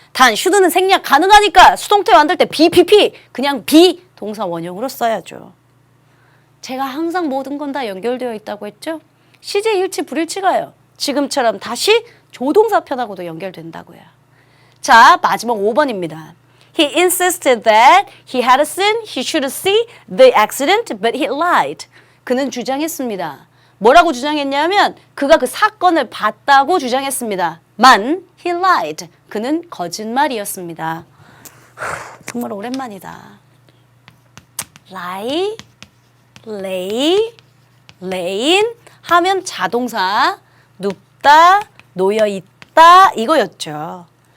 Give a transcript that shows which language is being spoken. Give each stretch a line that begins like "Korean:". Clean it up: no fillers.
Korean: 단 should는 생략 가능하니까 수동태 만들 때 BPP 그냥 B 동사 원형으로 써야죠. 제가 항상 모든 건 다 연결되어 있다고 했죠. 시제 일치 불일치가요. 지금처럼 다시 조동사 편하고도 연결된다고요. 자, 마지막 5번입니다.
English: He insisted that he had seen, he should see the accident, but he lied.
Korean: 그는 주장했습니다. 뭐라고 주장했냐면 그가 그 사건을 봤다고 주장했습니다. 만,
English: he lied.
Korean: 그는 거짓말이었습니다. 정말 오랜만이다. lie, lay, layin 하면 자동사, 눕다, 놓여있다 이거였죠.